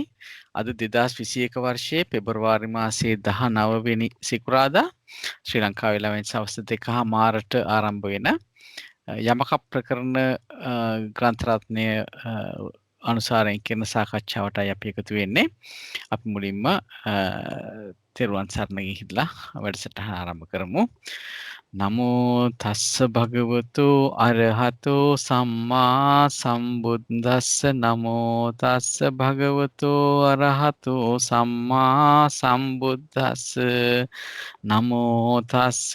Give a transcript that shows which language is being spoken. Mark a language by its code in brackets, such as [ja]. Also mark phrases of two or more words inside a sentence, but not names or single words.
[si] අද 2021 වර්ෂයේ පෙබරවාරි මාසයේ 19 වෙනි සිකුරාදා ශ්‍රී ලංකාවේ ළවෙන් සවස් 2:00ට ආරම්භ වෙන යමක ප්‍රකරණ ග්‍රන්ථ රත්නය අනුසාරයෙන් කරන සාකච්ඡාවටයි අපි එකතු වෙන්නේ. අපි මුලින්ම තෙරුවන් සරණ ගිහිල්ලා වැඩසටහන ආරම්භ කරමු. [pi] නමෝ තස්ස භගවතු අරහතෝ සම්මා සම්බුද්දස්ස නමෝ තස්ස භගවතු අරහතෝ සම්මා සම්බුද්දස්ස නමෝ තස්ස